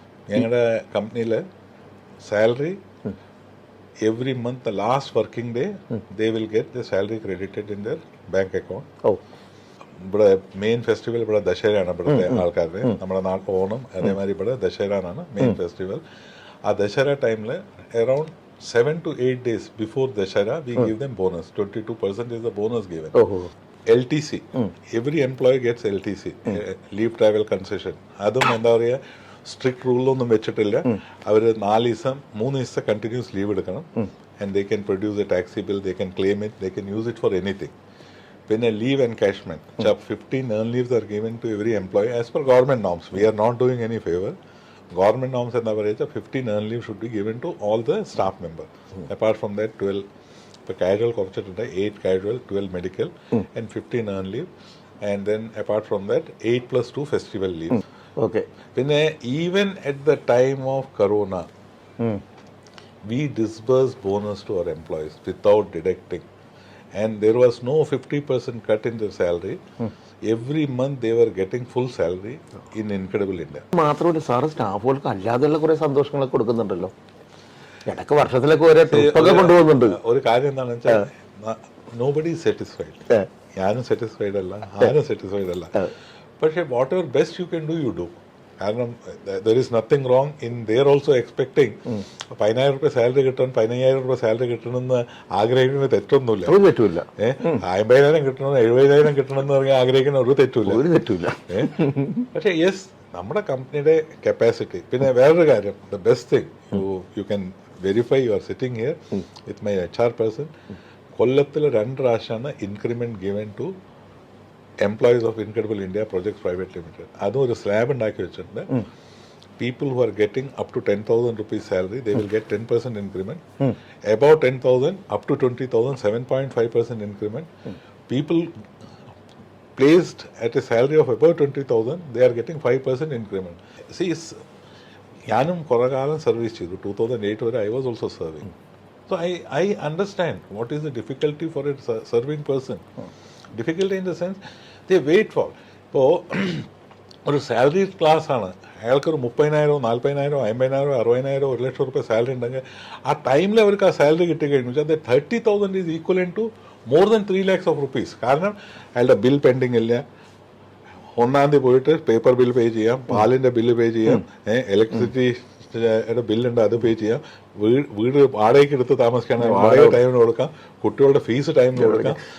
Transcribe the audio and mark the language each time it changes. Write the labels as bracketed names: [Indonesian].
[Malayalam] ഞങ്ങളുടെ കമ്പനിയിൽ [English] Salary every month the last working day they will get the salary credited in their bank account. [Malayalam] ഇവിടെ main festival ഇവിടെ ദശഹരയാണ്. ഇവിടുത്തെ ആൾക്കാരുടെ നമ്മുടെ നാട്ടിൽ ഓണം, അതേമാതിരി ഇവിടെ ദശഹരാണ് മെയിൻ ഫെസ്റ്റിവൽ. ആ ദശഹര ടൈമിൽ [English] Around 7 to 8 days before Dashara, we give them bonus. 22% is the bonus given. LTC. Every employee gets LTC, leave travel concession. [Malayalam] അതും എന്താ പറയുക, സ്ട്രിക്ട് റൂളൊന്നും വെച്ചിട്ടില്ല. അവർ 4 ദിവസം 3 ദിവസം കണ്ടിന്യൂസ് ലീവ് എടുക്കണം. [English] And they can produce a taxi bill, they can claim it, they can use it for anything. [Malayalam] പിന്നെ [English] Leave encashment 15 earn leaves are given to every employee as per government norms. We are not doing any favor. Government norms [Malayalam] എന്താ പറയുക, [English] 15 earn leave should be given to all the staff members. Apart from that [Malayalam] 12 ഇപ്പോൾ casual കുറച്ചിട്ടുണ്ട്, 8 casual, 12 medical and 15 earn leave. [English] And then apart from that 8+2 festival leave. Okay. [Malayalam] പിന്നെ [English] even at the time of corona we disburse bonus to our employees without deducting. And there was no 50% cut in their salary. Every month they were getting full salary in Incredible India. [Malayalam] മാത്രമല്ല sir സ്റ്റാഫുകൾക്ക് അല്ലാതെയുള്ള കുറെ സന്തോഷങ്ങളൊക്കെ കൊടുക്കുന്നുണ്ടല്ലോ. ഇടയ്ക്ക് വർഷത്തിലൊക്കെ ഒരേ ട്രിപ്പൊക്കെ കൊണ്ടുപോകുന്നുണ്ട്. ഒരു കാര്യം എന്താണെന്ന് വെച്ചാൽ [English] Nobody satisfied. [Malayalam] ഞാനും സാറ്റിസ്ഫൈഡ് അല്ല, ആരും സാറ്റിസ്ഫൈഡ് അല്ല. പക്ഷേ [English] Whatever best you can do you do. [Malayalam] കാരണം [English] there is nothing wrong in there also expecting [Malayalam] 10,000 രൂപ സാലറി കിട്ടണം, 15,000 രൂപ സാലറി കിട്ടണമെന്ന് ആഗ്രഹിക്കുന്നത് തെറ്റൊന്നുമില്ല. 50,000 കിട്ടണം, 70,000 കിട്ടണം എന്ന് പറഞ്ഞാൽ ആഗ്രഹിക്കുന്ന ഒരു തെറ്റില്ല. പക്ഷേ യെസ്, നമ്മുടെ കമ്പനിയുടെ കപ്പാസിറ്റി. പിന്നെ വേറൊരു കാര്യം, [English] The best thing you can verify, you are sitting here with my HR person. [Malayalam] കൊല്ലത്തിൽ 2 പ്രാവശ്യമാണ് [English] Increment given to employees of incredible India projects private limited. [Malayalam] അതും ഒരു സ്ലാബ് ഉണ്ടാക്കി വെച്ചിട്ടുണ്ട്. [English] People who are getting up to 10,000 rupees salary, they will get 10% increment. Above 10,000, up to 20,000, 7.5% increment. People placed at a salary of above 20,000, they are getting 5% increment. See, [Malayalam] ഞാനും കുറേ കാലം service ചെയ്തു. 2008 വരെ [English] I was also serving. So I understand what is the difficulty for a serving person. Difficulty in the sense, they wait for. [Malayalam] ഇപ്പോൾ ഒരു salary class ആണ്, അയാൾക്കൊരു 30,000, 40,000, 50,000, 60,000, 1,00,000 രൂപ സാലറി ഉണ്ടെങ്കിൽ ആ ടൈമിൽ അവർക്ക് ആ സാലറി കിട്ടിക്കഴിഞ്ഞു വെച്ചാൽ 30,000 [English] Is equal to more than 3 lakhs of rupees. [Malayalam] കാരണം അയാളുടെ ബിൽ പെൻഡിങ് ഇല്ല. 1-ാം തീയതി പോയിട്ട് പേപ്പർ ബിൽ പേ ചെയ്യാം, പാലിൻ്റെ ബില്ല് പേ ചെയ്യാം, ഇലക്ട്രിസിറ്റിയുടെ ബില്ലുണ്ട് അത് പേ ചെയ്യാം, വീട് വാടകയ്ക്ക് എടുത്ത് താമസിക്കുകയാണെങ്കിൽ വാടക ടൈമിന് കൊടുക്കാം, കുട്ടികളുടെ ഫീസ് ടൈമിന് കൊടുക്കാം.